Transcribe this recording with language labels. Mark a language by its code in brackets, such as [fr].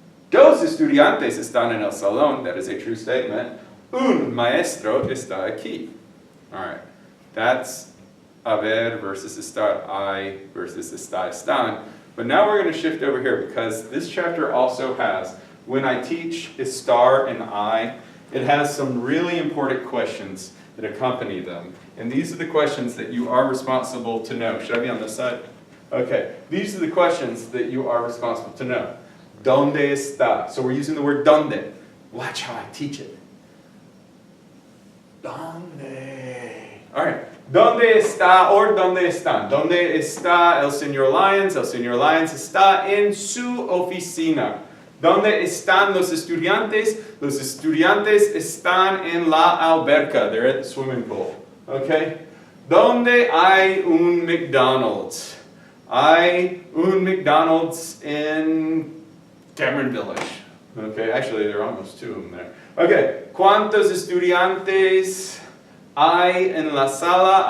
[es] Dos estudiantes están en el salón. [en] That is a true statement. [es] Un maestro está aquí. [en] All right, that's haber versus estar, I versus están. But now we're going to shift over here because this chapter also has, when I teach estar and I, it has some really important questions that accompany them. And these are the questions that you are responsible to know. Should I be on this side? Okay. These are the questions that you are responsible to know. [es] ¿Dónde está? [en] So we're using the word ¿dónde? Watch how I teach it. [es] ¿Dónde? [en] All right. [es] ¿Dónde está or dónde están? ¿Dónde está el señor Lyons? El señor Lyons está en su oficina. ¿Dónde están los estudiantes? Los estudiantes están en la alberca. [en] They're at the swimming pool. Okay? [es] ¿Dónde hay un McDonald's? Hay un McDonald's [en] in Cameron Village. Okay, actually there are almost two of them there. [es] Okay, ¿cuántos estudiantes hay en la sala?